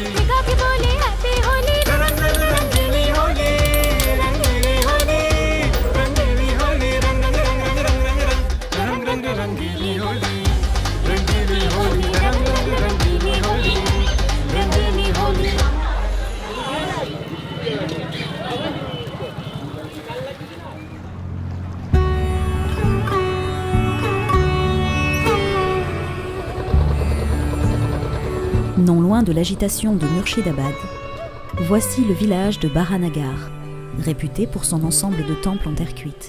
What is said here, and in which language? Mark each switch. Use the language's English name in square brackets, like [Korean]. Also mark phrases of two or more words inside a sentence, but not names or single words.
[Hindi] गा के बोले हैप्पी होली रंग रंग रंगीली होली रंगीली होली रंगीली होली रंग रंग रंग रंग रंग रंग रंग रंगीली होली रंगीली होली रंग रंग रंगीली होली रंगीली होली [French] Non loin de l'agitation de Murshidabad, voici le village de Baranagar, réputé pour son ensemble de temples en terre cuite.